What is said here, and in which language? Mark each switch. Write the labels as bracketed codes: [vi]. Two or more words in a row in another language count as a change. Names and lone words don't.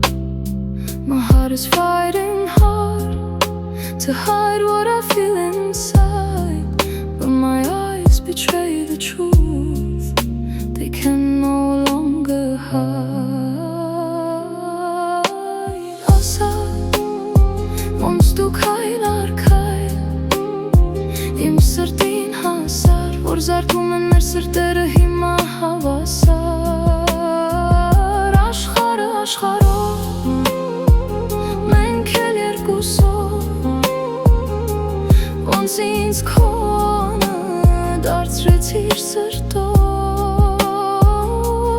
[en] My heart is fighting hard to hide what I feel inside, but my eyes betray the truth they can no longer hide. [hy] Ասար, ոնց դու քայլ առ քայլ իմ սրտին հասար, որ զարկում են մեր սրտերը հիմա հավասար. Աշխարհը աշխարհով, մենք էլ երկուսով, ոնց ինձ քոնը դարձրեցիր սրտով.